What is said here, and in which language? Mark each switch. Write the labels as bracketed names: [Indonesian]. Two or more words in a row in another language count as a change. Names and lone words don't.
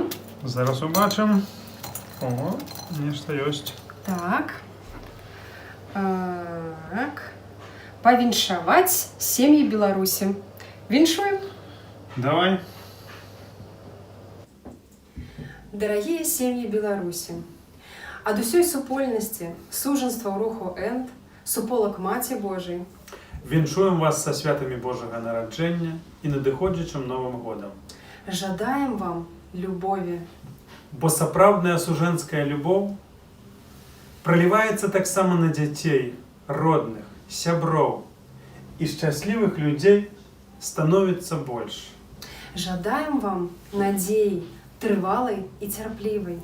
[Ukrainian] Зараз побачимо. [Russian] О, нечто есть. [Ukrainian] Так. Так. [Belarusian] Повіншаваць сем'і Беларусі. Віншуем. Давай. Дорогие сем'ї Беларусі, ад усёй супольнасці, сужанства ў руху ЭНД, суполак Маці Божай, [Ukrainian] Віншуємо вас со святами Божого народження і надиходячим Новим годом. [Belarusian] жадаем вам любові, Бо сапраўдная сужэнская любоў проліваецца таксама на дзяцей, родных, сяброў, і шчаслівых людзей становіцца больш. Жадаем вам надзеі, трывалай і цярплівай.